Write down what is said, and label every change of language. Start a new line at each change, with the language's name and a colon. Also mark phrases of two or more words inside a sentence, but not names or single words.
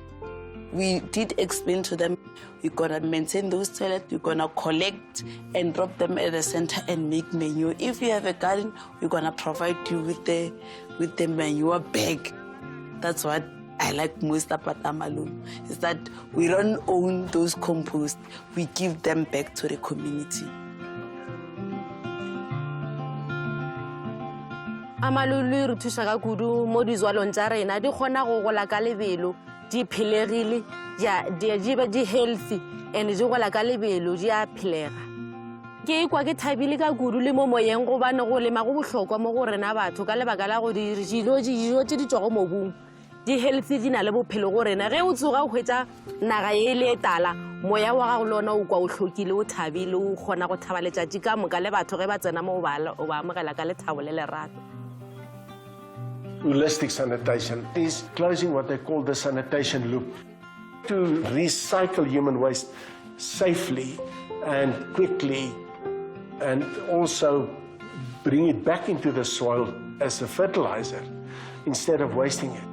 English: We did explain to them, we're gonna maintain those toilets, we're gonna collect and drop them at the center and make manure. If you have a garden, we're gonna provide you with the manure bag. That's what I like most about Amalulu, is that we don't own those compost, we give them back to the community.
Northern Sotho: Amalulu re thusa ka kudu mo dizwalong tsa rena di kgona go gola ka lebelo di philegile di
English: healthy and
Northern Sotho: di gola ka lebelo di a philega ke ikwa ke thabile ka kudu le mo moyeng go bane go lema go bohlokwa mo go rena batho ka lebaka la go dijo tse di tswa go mobung di healthy di na le bophelo go rena ge o tsoga o hwetsa naga e le tala moya wa gago lona o kwa o hlokile o thabile o kgona go thaba letšatši ka moka le batho ge ba tsena mo o ba amogela ka lethabo le lerato.
English: Holistic sanitation is closing what they call the sanitation loop. To recycle human waste safely and quickly and also bring it back into the soil as a fertilizer instead of wasting it.